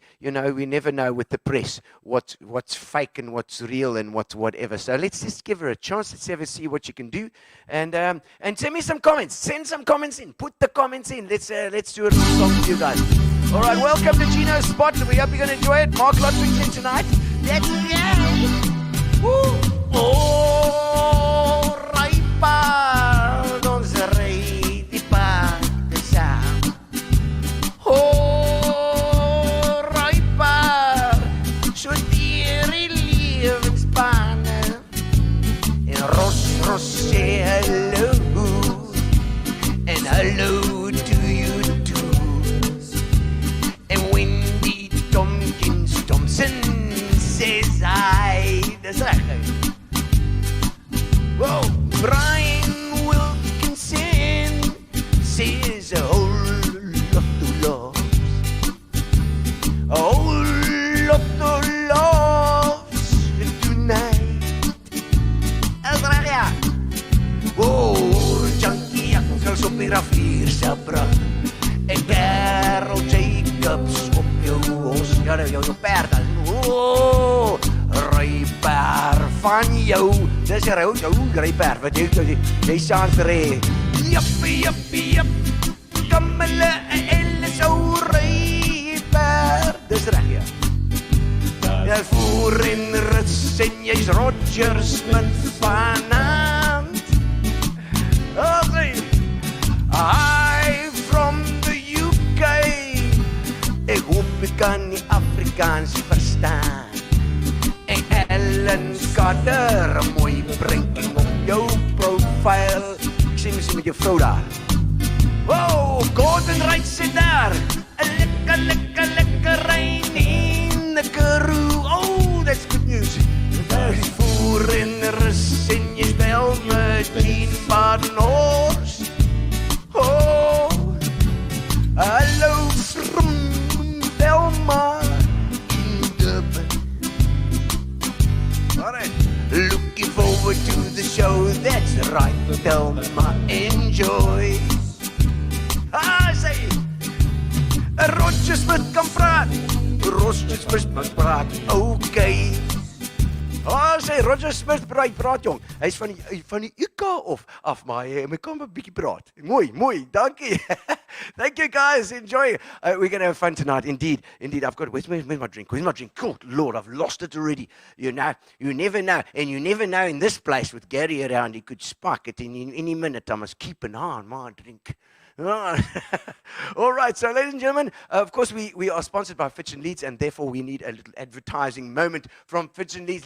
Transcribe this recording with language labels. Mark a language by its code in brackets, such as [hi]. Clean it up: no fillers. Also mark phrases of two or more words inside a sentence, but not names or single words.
[en] You know, we never know with the press what's fake and what's real and what's whatever. So let's just give her a chance. Let's have her see what she can do. And send me some comments. Send some comments in. Put the comments in. Let's do a little song for you guys. All right, welcome to Gino Spot. We hope you're going to enjoy it. Marc Lottering's in tonight. That's right. Woo! [af] Oh, Raipa, ons ry die paarde saam. Oh, Raipa, so deur die lewensbane. En Ros sê hallo, en hallo [en] to you too. En Wendy Thompson says hi. [af] Dis reg. [en] Whoa, Brian Wilkinson says a whole lot of loves. A whole lot of loves tonight. [af] Is reg, ja. Whoa, Junkie Jakkels op die rivier se brug. En Carol Jacobs op jou perd. Whoa, rypaar van jou. Dis jou rypaar wat jy saans ry. Jep. Kamele en so rypaar. Dis reg, ja. Jy voer in rus en jy's Rogers man vanavond. [en] Okay. I from the UK. [af] Ek hoop ek kan nie Afrikaans verstaan. En en skater, 'n mooi prentjie op jou profiel. Ek sê mens met jou vrou daar. Wow, Gordon Wright sit daar. 'n lekker rein [en] in the Karoo. Oh, that's good news. [af] There's voor in rus en jy spel met 10 paarden horse. [en] Oh, hallo from Thelma in Durban. Alright, looking forward to the show. That's right, Thelma, enjoy. [af] Sê Roger Smith kan praat. Roger Smith kan praat. Okay. Sê Roger Smith praat jong. Hy's van die UK af maar hy kom 'n bietjie praat. Mooi, dankie. [en] Thank you guys, enjoy. We're going to have fun tonight, indeed. I've got, where's my drink? Good Lord, I've lost it already. You never know. And you never know in this place with Gary around, he could spark it in any minute. I must keep an eye on my drink. All right, so ladies and gentlemen, of course we are sponsored by Fitch and Leeds, and therefore we need a little advertising moment from Fitch and Leeds.